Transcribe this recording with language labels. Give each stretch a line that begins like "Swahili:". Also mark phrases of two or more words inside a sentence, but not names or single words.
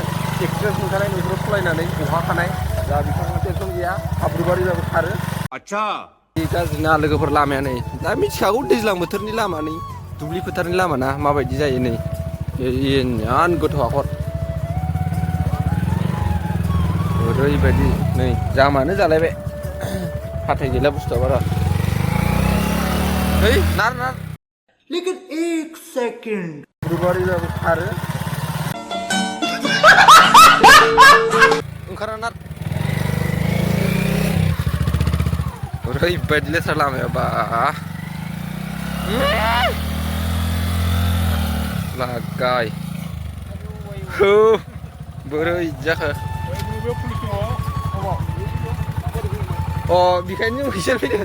Bodo: एक्सपिरियेन्स मोनखानाय न'खराव सालायनानै बहाखानाय दा बिथाङा टेनसन गैया हाब्रुबारिबाबो खारो आच्छा गाज्रिना लोगोफोर लामाया नै दा मिथिखागौ दैज्लां बोथोरनि लामा नै दुब्लि फोथारनि लामा ना माबायदि जायो नै इयान गोथौ हाखर ओरैबायदि नै जामानो जालायबाय हाथाय गैला बुस्थुआ बारा है नार
Hindi: लेकिन 1 सेकंड
Bodo: हाब्रुबारिबाबो खारो ओंखारा नार ओरैबायदि लेथ्रा लामाया बा लागाय हो बोरै जाखो अ बेखायनो जों फैसा फैदों